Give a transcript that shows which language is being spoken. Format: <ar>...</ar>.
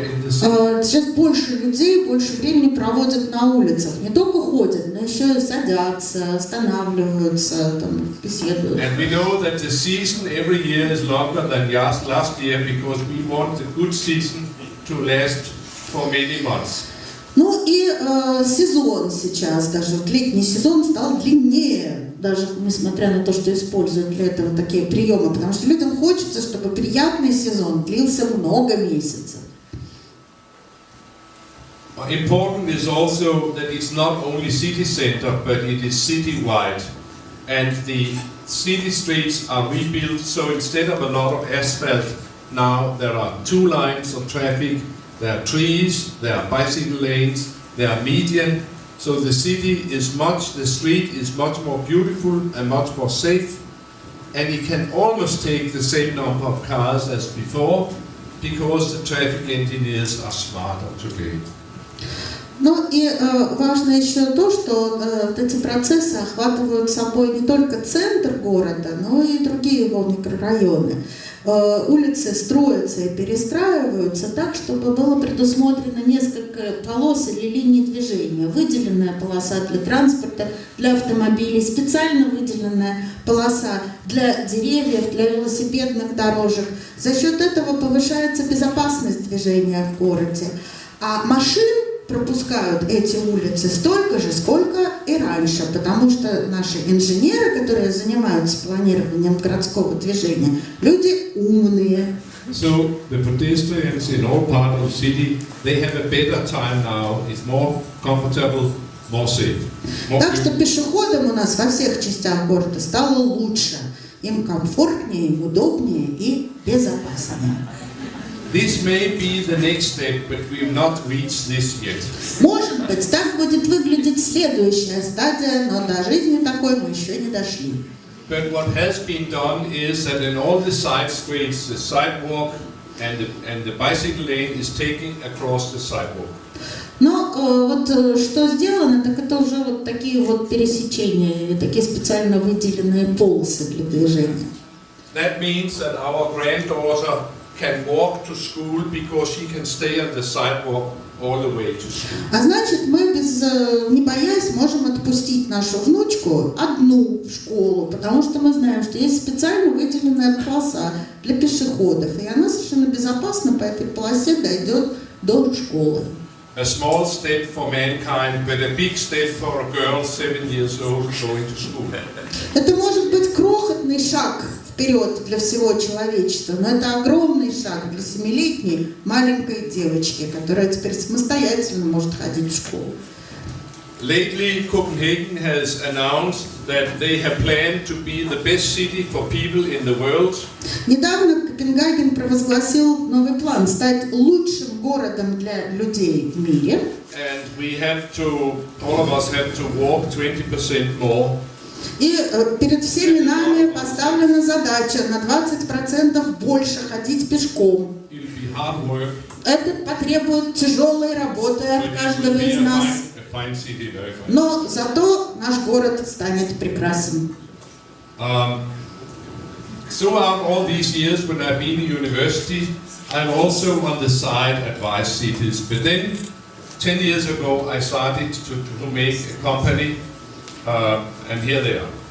<ru>Сейчас больше людей больше времени проводят на улицах. Не только ходят, но еще и садятся, останавливаются, там, беседуют.</ru> <en>And we know that the season every year is longer than last year because we want the good season to last for many months.</en> <ru>Ну и сезон сейчас, даже летний сезон стал длиннее, даже несмотря на то, что используют для этого такие приемы, потому что людям хочется, чтобы приятный сезон длился много месяцев.</ru> <en>Important is also that it's not only city center, but it is city-wide, and the city streets are rebuilt. So instead of a lot of asphalt, now there are 2 lines of traffic. There are trees, there are bicycle lanes, there are median. So the street is much more beautiful and much more safe. And it can almost take the same number of cars as before because the traffic engineers are smarter today.</en> <ru>Ну и важно еще то, что эти процессы охватывают собой не только центр города, но и другие его микрорайоны. Улицы строятся и перестраиваются так, чтобы было предусмотрено несколько полос или линий движения. Выделенная полоса для транспорта, для автомобилей, специально выделенная полоса для деревьев, для велосипедных дорожек. За счет этого повышается безопасность движения в городе. А машин пропускают эти улицы столько же, сколько и раньше, потому что наши инженеры, которые занимаются планированием городского движения, люди умные.</ru> <en>So the pedestrians in all parts of the city, they have a better time now. It's more comfortable, more safe.</en> <ru>Так что пешеходам у нас во всех частях города стало лучше, им комфортнее, удобнее и безопаснее.</ru> <en>This may be the next step, but we have not reached this yet.</en> <ru>Может быть, так будет выглядеть следующая стадия, но до жизни такой мы еще не дошли.</ru> <en>But what has been done is that in all the side streets, the sidewalk and the bicycle lane is taken across the sidewalk.</en> <ru>Но вот что сделано, так это уже вот такие вот пересечения, такие специально выделенные полосы для движения.</ru> <en>That means that our granddaughter can walk to school because she can stay on the sidewalk all the way to school.</en> <ru>А значит, мы не боясь можем отпустить нашу внучку одну в школу, потому что мы знаем, что есть специально выделенная полоса для пешеходов, и она совершенно безопасно по этой полосе дойдет до школы.</ru> <en>A small step for mankind, but a big step for a girl 7 years old going to school.</en> <ru>Это может быть крохотный шаг вперед для всего человечества, но это огромный шаг для 7-летней маленькой девочки, которая теперь самостоятельно может ходить в школу.</ru> <en>Lately, Copenhagen has announced that they have planned to be the best city for people in the world.</en> <ru>Недавно Копенгаген провозгласил новый план стать лучшим городом для людей в мире.</ru> <en>And we have to, all of us have to walk 20% more.</en> <ru>И перед всеми нами поставлена задача на 20% больше ходить пешком. Это потребует тяжелой работы от каждого из нас. Но зато наш город станет прекрасным.</ru> <en>Throughout all these years when I've been in university, I've also on the side advised cities. But then 10 years ago I started to make a company, and here they are.</en>